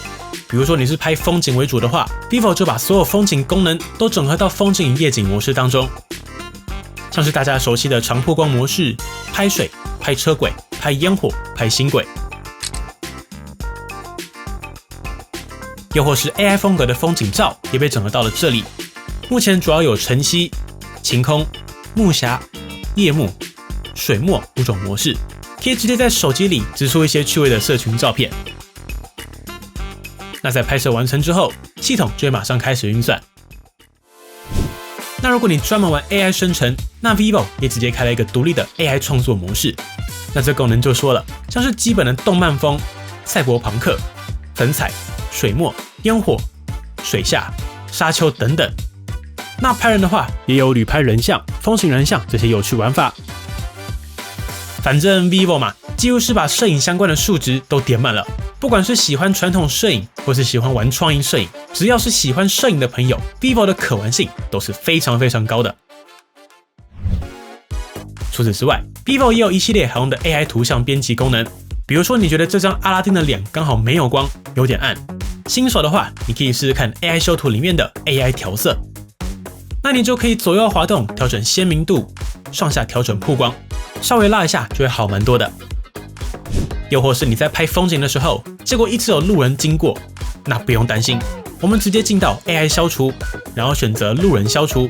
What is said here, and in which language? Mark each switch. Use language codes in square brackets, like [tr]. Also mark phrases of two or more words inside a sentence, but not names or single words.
[zh] 比如說你是拍風景為主的話 ，vivo 就把所有風景功能都整合到風景與夜景模式當中。像是大家熟悉的長曝光模式、拍水、拍車軌、拍煙火、拍星軌，又或是 AI 風格的風景照也被整合到了這裡。目前主要有晨曦、晴空、暮霞、夜幕、水墨5種模式。可以直接在手機裡植出一些趣味的社群照片。那在拍攝完成之後，系統就會馬上開始運算。那如果你專門玩 AI 生成，那 vivo 也直接開了一個獨立的 AI 創作模式。那這功能就說了，像是基本的動漫風、賽博朋克、粉彩、水墨、煙火、水下、沙丘等等。那拍人的話，也有旅拍人像、風行人像這些有趣玩法。反正 vivo 嘛，幾乎是把攝影相關的數值都點滿了。不管是喜歡傳統攝影，或是喜歡玩創意攝影，只要是喜歡攝影的朋友 ，vivo 的可玩性都是非常非常高的。除此之外 ，vivo 也有一系列好用的 AI 圖像編輯功能。比如說，你覺得這張阿拉丁的臉剛好沒有光，有點暗，新手的話，你可以試試看 AI 修圖裡面的 AI 調色。那你就可以左右滑動調整鮮明度，上下調整曝光。稍微拉一下就會好蠻多的。又或是你在拍風景的時候，結果一直有路人經過，那不用擔心，我們直接進到 AI 消除，然後選擇路人消除。